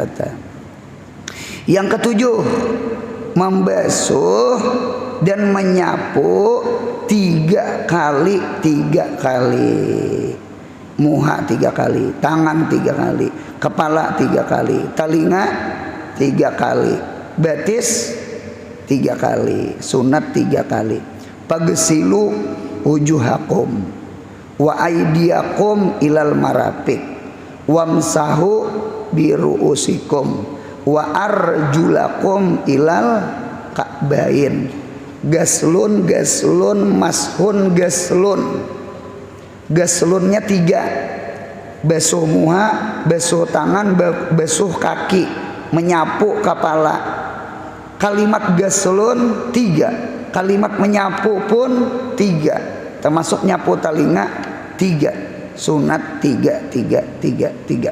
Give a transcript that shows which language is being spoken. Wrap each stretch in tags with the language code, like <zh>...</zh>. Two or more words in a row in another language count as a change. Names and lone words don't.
<bjn>Yang ketujuh, membasuh dan menyapu 3 kali. Muha 3 kali, tangan 3 kali, kepala 3 kali, telinga 3 kali, betis 3 kali, sunat 3 kali.</bjn> <ar>فاغسلوا وجوهكم وأيديكم إلى المرافق وامسحوا برءوسكم وأرجلكم إلى الكعبين.</ar> <bjn>Gaslun mashun gaslunnya 3, basuh muha, basuh tangan, basuh kaki, menyapu kepala. Kalimat gaslun 3, kalimat menyapu pun 3, termasuk nyapu telinga 3, sunat 3.</bjn>